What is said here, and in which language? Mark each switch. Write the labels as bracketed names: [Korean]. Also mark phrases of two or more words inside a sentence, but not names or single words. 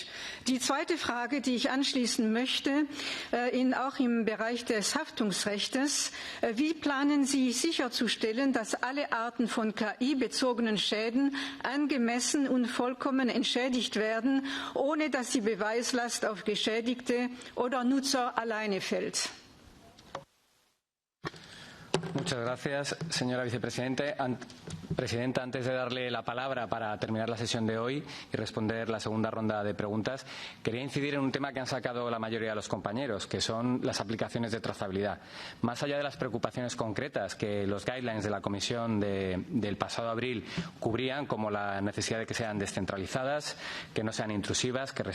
[German] Die zweite Frage, die ich anschließen möchte, auch im Bereich des Haftungsrechts: Wie planen Sie sicherzustellen, dass alle Arten von KI-bezogenen Schäden angemessen und vollkommen entschädigt werden, ohne dass die Beweislast auf Geschädigte oder Nutzer alleine fällt? [Spanish] Muchas gracias, señora vicepresidenta. Presidenta, antes de darle la palabra para terminar la sesión de hoy y responder la segunda ronda de preguntas, quería incidir en un tema que han sacado la mayoría de los compañeros, que son las aplicaciones de trazabilidad. Más allá de las preocupaciones concretas que los guidelines de la Comisión del pasado abril cubrían, como la necesidad de que sean descentralizadas, que no sean intrusivas, que